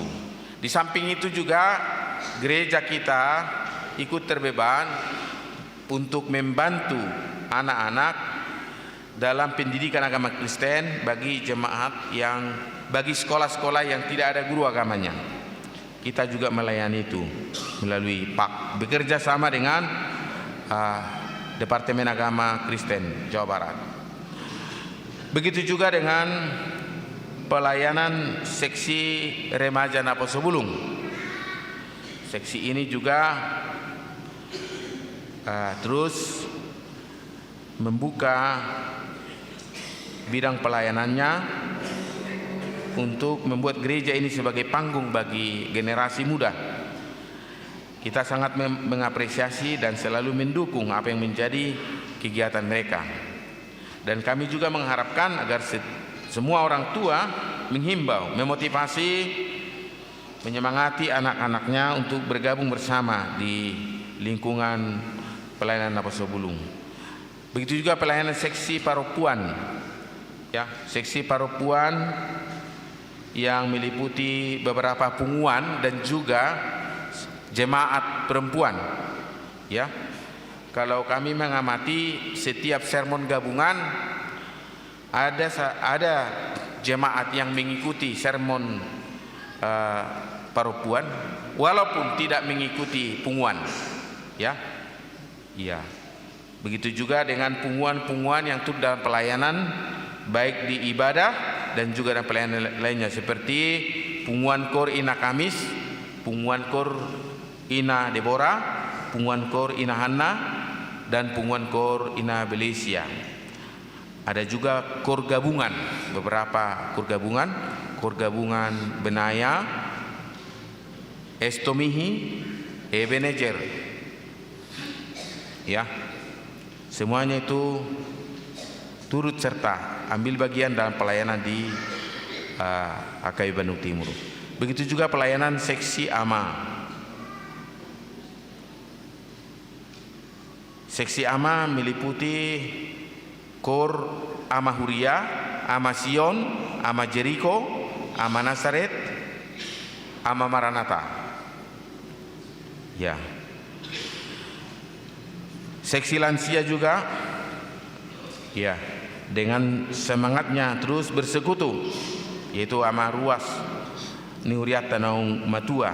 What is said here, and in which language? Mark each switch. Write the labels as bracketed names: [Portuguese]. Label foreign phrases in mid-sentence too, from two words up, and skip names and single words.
[Indonesian] Di samping itu juga gereja kita ikut terbeban untuk membantu anak-anak dalam pendidikan agama Kristen bagi jemaat bagi sekolah-sekolah yang tidak ada guru agamanya. Kita juga melayani itu melalui PAK, bekerja sama dengan Departemen Agama Kristen Jawa Barat. Begitu juga dengan pelayanan seksi remaja Naposo Bulung. Seksi ini juga terus membuka bidang pelayanannya untuk membuat gereja ini sebagai panggung bagi generasi muda. Kita sangat mengapresiasi dan selalu mendukung apa yang menjadi kegiatan mereka. Dan kami juga mengharapkan agar semua orang tua menghimbau, memotivasi, menyemangati anak-anaknya untuk bergabung bersama di lingkungan pelayanan Naposo Bulung. Begitu juga pelayanan seksi Paropuan, ya, seksi Paropuan yang meliputi beberapa punguan dan juga jemaat perempuan, ya. Kalau kami mengamati setiap sermon gabungan ada jemaat yang mengikuti sermon Paropuan walaupun tidak mengikuti punguan, ya. Iya. Begitu juga dengan punguan-punguan yang turut dalam pelayanan baik di ibadah dan juga dalam pelayanan lainnya seperti punguan Kor Ina Kamis, punguan Kor Ina Deborah, punguan Kor Ina Hanna, dan punguan Kor Ina Belesia. Ada juga kor gabungan, beberapa kor gabungan Benaya, Estomihi, Ebenezer, ya. Semuanya itu turut serta ambil bagian dalam pelayanan di AKB Bandung Timur. Begitu juga pelayanan seksi AMA. Seksi AMA meliputi Kor AMA Huria, AMA Sion, AMA Jericho, AMA Nazaret, AMA Maranatha. Ya. Seksi lansia juga, ya, dengan semangatnya terus bersekutu, yaitu AMA Ruas, Niuriat Tanaung Matua.